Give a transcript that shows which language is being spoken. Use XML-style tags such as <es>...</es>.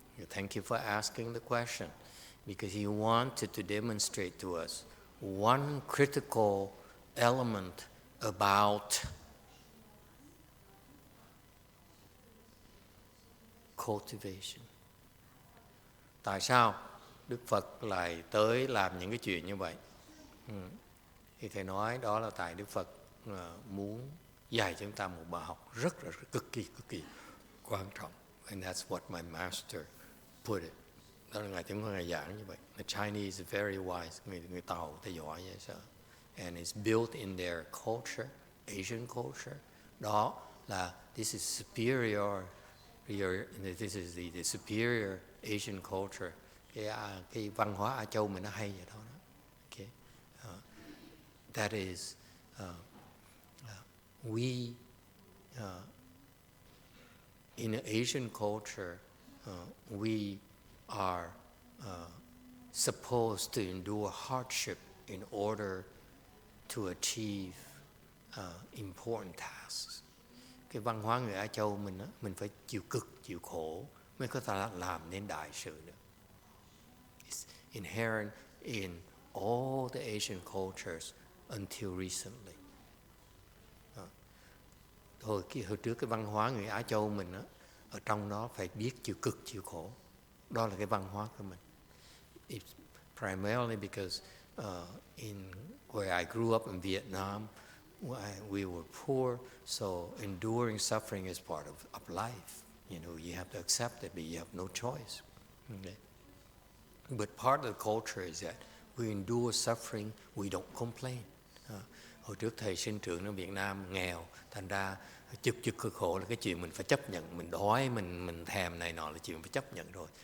<en>Thank you for asking the question. Because he wanted to demonstrate to us one critical element about cultivation.</en> <vi>Tại sao Đức Phật lại tới làm những cái chuyện như vậy? Thì thầy nói đó là tại Đức Phật muốn dạy cho chúng ta một bài học rất cực kỳ quan trọng.</vi> <en>And that's what my master put it.</en> <vi>Đó là Ngài giảng như vậy.</vi> <en>The Chinese are very wise.</en> <vi>Người Tàu ta giỏi vậy sao?</vi> <en>And it's built in their culture, Asian culture.</en> <vi>Đó là</vi> <en>this is superior. This is the superior Asian culture.</en> <vi>Cái văn hóa Á Châu mình nó hay vậy đó.</vi> <en>Okay. That is we in an Asian culture, we are supposed to endure hardship in order to achieve important tasks.</en> <vi>Cái văn hóa người Á Châu mình á, mình phải chịu cực, chịu khổ mới có thể làm nên đại sự được.</vi> <en>It's inherent in all the Asian cultures until recently.</en> <vi>Hồi trước cái văn hóa người Á Châu mình á, ở trong đó phải biết chịu cực, chịu khổ. Đó là cái văn hóa của mình.</vi> <en>It's primarily because in where I grew up in Vietnam, we were poor, so enduring suffering is part of life. You know, you have to accept it, but you have no choice. Okay? But part of the culture is that we endure suffering, we don't complain.</en> <vi>Hồi trước thầy sinh trưởng ở Việt Nam nghèo, thành ra chịu cực khổ là cái chuyện mình phải chấp nhận, mình đói, mình thèm này nọ là chuyện phải chấp nhận rồi.</vi>